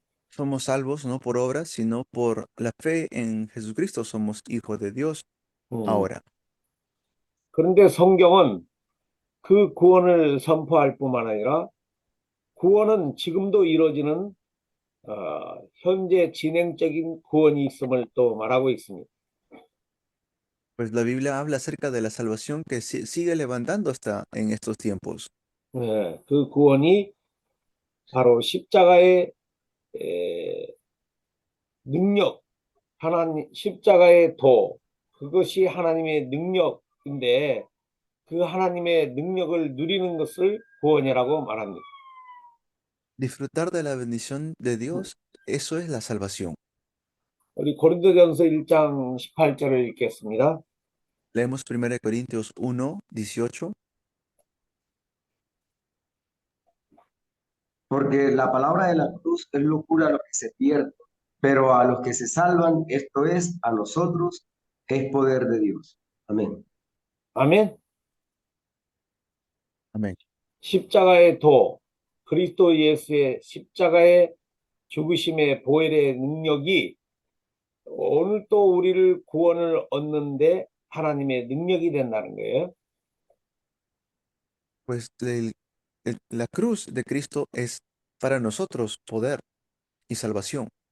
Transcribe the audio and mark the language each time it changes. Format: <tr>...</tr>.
<es>Somos salvos no por obras, sino por la fe en Jesucristo. Somos hijos de Dios ahora.</es> <ko>그런데 성경은 그 구원을 선포할 뿐만 아니라 구원은 지금도 이루어지는 현재 진행적인 구원이 있음을 또 말하고 있습니다.</ko> <es>Pues la Biblia habla acerca de la salvación que sigue levantando hasta en estos tiempos.</es> <ko>예, 그 구원이 바로 십자가의 에, 능력, 하나님 십자가의 도, 그것이 하나님의 능력인데 그 하나님의 능력을 누리는 것을 구원이라고 말합니다.</ko> <es>Disfrutar de la bendición de Dios, eso es la salvación.</es> <ko>우리 고린도전서 1장 18절을 읽겠습니다.</ko> <es>Leemos 1 Corintios 1:18. Porque la palabra de la cruz es locura a los que se pierden, pero a los que se salvan, esto es, a nosotros, es poder de Dios. Amén.</es> <ko>아멘.</ko> <es>Amén.</es> <ko>십자가의 도, 그리스도 예수의 십자가의 죽으심의 보혈의 능력이 오늘 또 우리를 구원을 얻는데 하나님의 능력이 된다는 거예요.</ko> <es>Pues la cruz de Cristo es para nosotros poder y salvación.</es>